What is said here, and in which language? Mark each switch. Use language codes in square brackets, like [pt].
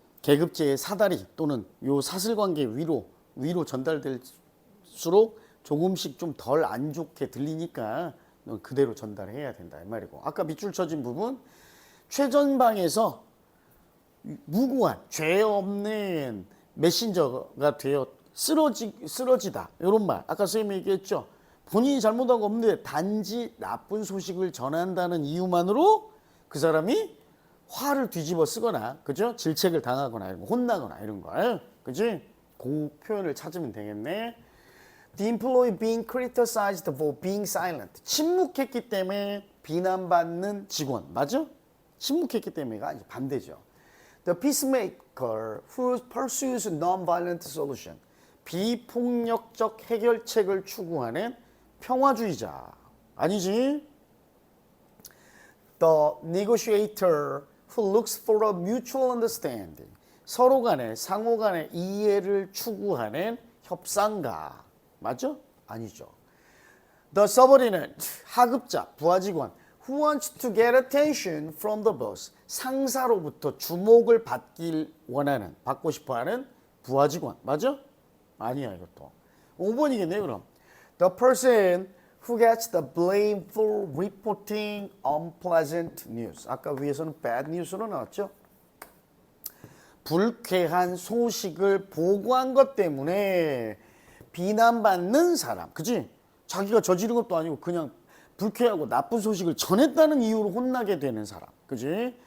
[ko] 계급제의 사다리 또는 요 사슬관계 위로 전달될수록 조금씩 좀 덜 안 좋게 들리니까 넌 그대로 전달해야 된다 이 말이고, 아까 밑줄 쳐진 부분 최전방에서 무고한 죄 없는 메신저가 되어 쓰러지다 이런 말, 아까 선생님이 얘기했죠. 본인이 잘못한 거 없는데 단지 나쁜 소식을 전한다는 이유만으로 그 사람이 화를 뒤집어 쓰거나, 그죠? 질책을 당하거나 혼나거나 이런 거, 그지? 그 표현을 찾으면 되겠네. [en] The employee being criticized for being silent. [ko] 침묵했기 때문에 비난받는 직원, 맞아? 침묵했기 때문에가 아니 반대죠. [en] The peacemaker who pursues non-violent solution. [ko] 비폭력적 해결책을 추구하는 평화주의자. 아니지? [en] The negotiator who looks for a mutual understanding. [ko] 서로 간에 상호 간의 이해를 추구하는 협상가. 맞죠? 아니죠. [en] The subordinate, [ko] 하급자, 부하직원 [en] who wants to get attention from the boss. [ko] 상사로부터 주목을 받고 싶어하는 부하직원. 맞아? 아니야 이것도. 5번이겠네 그럼. [en] The person who gets the blame for reporting unpleasant news. [ko] 아까 위에서는 [en] bad news [ko] 로 나왔죠. 불쾌한 소식을 보고한 것 때문에 비난받는 사람. 그지? 자기가 저지른 것도 아니고 그냥 불쾌하고 나쁜 소식을 전했다는 이유로 혼나게 되는 사람. 그지?